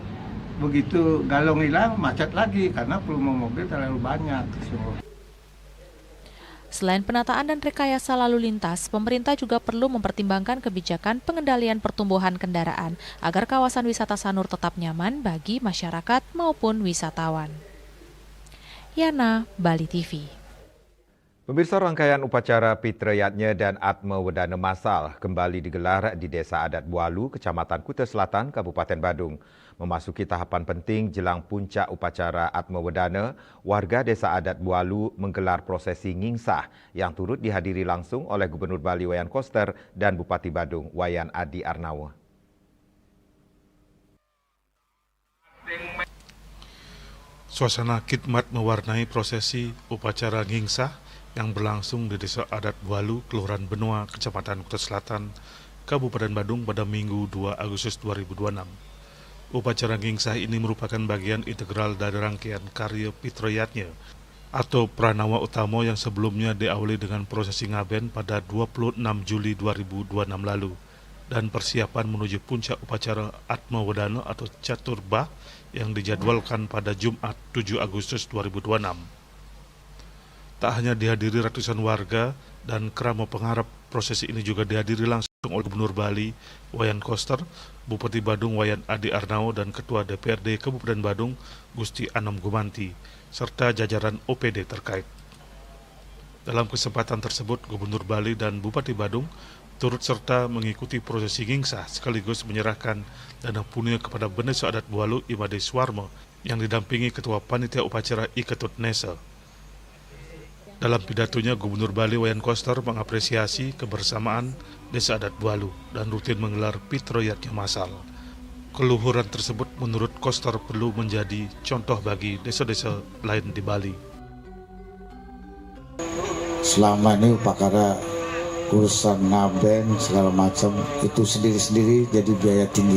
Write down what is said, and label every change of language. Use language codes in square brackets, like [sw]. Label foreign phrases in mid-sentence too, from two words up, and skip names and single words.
[id] Begitu Galung hilang, macet lagi karena volume mobil terlalu banyak. Selain penataan dan rekayasa lalu lintas, pemerintah juga perlu mempertimbangkan kebijakan pengendalian pertumbuhan kendaraan agar kawasan wisata Sanur tetap nyaman bagi masyarakat maupun wisatawan. Yana, Bali TV. Pemirsa, rangkaian upacara Pitrayatnya dan Atma Wedana Masal kembali digelar di Desa Adat Bualu, Kecamatan Kuta Selatan, Kabupaten Badung. Memasuki tahapan penting jelang puncak upacara Atma Wedana, warga Desa Adat Bualu menggelar prosesi ngingsah yang turut dihadiri langsung oleh Gubernur Bali Wayan Koster dan Bupati Badung Wayan Adi Arnawa. Suasana khidmat mewarnai prosesi upacara ngingsah yang berlangsung di Desa Adat Bualu, Kelurahan Benua, Kecamatan Kuta Selatan, Kabupaten Badung pada Minggu 2 Agustus 2026. Upacara ngingsah ini merupakan bagian integral dari rangkaian karya Pitrayatnya atau Pranawa Utama yang sebelumnya diawali dengan prosesi ngaben pada 26 Juli 2026 lalu dan persiapan menuju puncak upacara Atma Wedana atau Caturbah yang dijadwalkan pada Jumat 7 Agustus 2026. Tak hanya dihadiri ratusan warga dan keramat pengharap, prosesi ini juga dihadiri langsung oleh Gubernur Bali Wayan Koster, Bupati Badung Wayan Adi Arnawa dan Ketua DPRD Kabupaten Badung Gusti Anom Gumanti, serta jajaran OPD terkait. Dalam kesempatan tersebut, Gubernur Bali dan Bupati Badung turut serta mengikuti prosesi ngingsah sekaligus menyerahkan dana punya kepada Desa Adat Bualu Imade Swarma yang didampingi Ketua Panitia Upacara Iketut Nesa. Dalam pidatonya, Gubernur Bali Wayan Koster mengapresiasi kebersamaan Desa Adat Bualu dan rutin menggelar Pitrayatnya Masal. Keluhuran tersebut menurut Koster perlu menjadi contoh bagi desa-desa lain di Bali. Selama ini upacara urusan ngaben segala macam itu sendiri-sendiri jadi biaya tinggi.